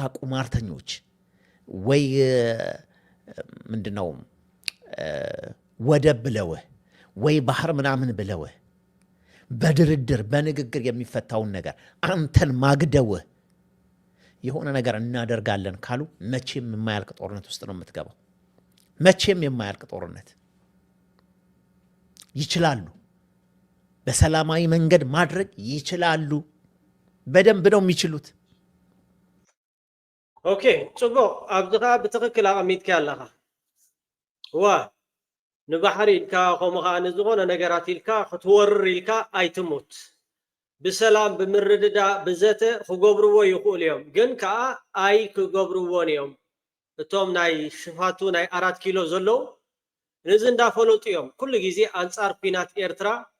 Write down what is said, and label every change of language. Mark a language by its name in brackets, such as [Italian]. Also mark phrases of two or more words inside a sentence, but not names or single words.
[Amharic] ቁማርተኞች ወይ ምንድነው ወደብ ብለውህ ወይ ባህር ምናምን ብለውህ በድርድር በንግግር የሚፈታውን ነገር አንተን ማግደውህ የሆነ ነገር እናደርጋለን ካሉ መቼም የማያልቅ ጦርነት ውስጥ ነው የምትገባው። መቼም የማያልቅ ጦርነት ይችላሉ። በሰላማዊ መንገድ ማድረግ ይችላሉ። በደንብ ነው የሚችሉት። [Tigrinya] ኦኬ ጽቡቅ። ኣብዝኻ ብትክክል ኣቐሚጥካ ኣለኻ ዋ ንባሕሪ ኢልካ ከምኡ ከዓ ንዝኾነ ነገራት ኢልካ ክትወርር ኢልካ ኣይትሙት። ብሰላም ብምርድዳ ብዘተ ክገብርዎ ይኽእሉ እዮም፣ ግን ከዓ ኣይ ክገብርዎን እዮም። እቶም ናይ ሽፋቱ ናይ 4 ኪሎ ዘለው ነዚ እንዳፈለጡ እዮም ኩሉ ግዜ ኣንጻር ኩናት ኤርትራ